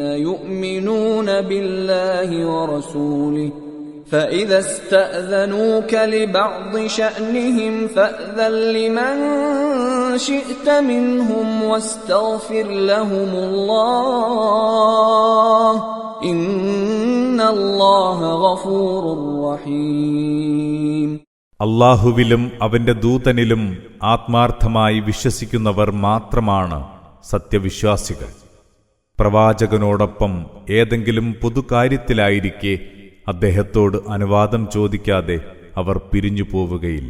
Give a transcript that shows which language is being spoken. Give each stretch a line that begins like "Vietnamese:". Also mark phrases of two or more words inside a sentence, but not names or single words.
Arabic: يؤمنون بالله ورسوله فإذا استأذنوك لبعض شأنهم فأذن لمن شئت منهم واستغفر لهم الله إن الله غفور رحيم.
Malayalam: അല്ലാഹുവിലും അവന്റെ ദൂതനിലും ആത്മാർത്ഥമായി വിശ്വസിക്കുന്നവർ മാത്രമാണ് സത്യവിശ്വാസികൾ. പ്രവാചകനോടൊപ്പം ഏതെങ്കിലും പൊതുകാര്യത്തിലായിരിക്കെ അദ്ദേഹത്തോട് അനുവാദം ചോദിക്കാതെ അവർ പിരിഞ്ഞു പോവുകയില്ല.